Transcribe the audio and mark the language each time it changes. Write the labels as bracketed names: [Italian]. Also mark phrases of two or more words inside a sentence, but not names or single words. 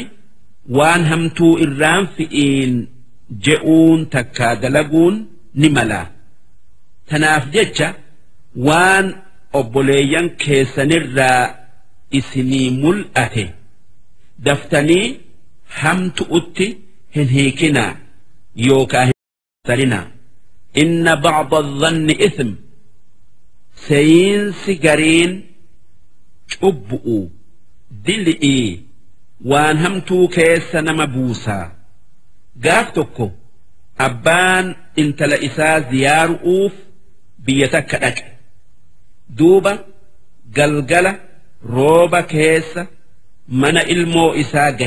[Oromo] waan hamtuu irraan fi'iin je'uun takkaa dalaguun ni mala tanaaf jecha waan obboleeyyan keessanirraa isinii mul'ate daftanii hamtu'utti hin hiikinaa yookaa hin sarinaa [Arabic] إن بعض الظن إثم [Oromo] seeyinsi gariin cubbu'u dil'ii waan hamtuu keessa nama buusaa gaaf tokko abbaan intala isaa ziyaaru'uuf biyya takka dhaqe duuba galgala rooba keessa mana ilmoo isaa gahe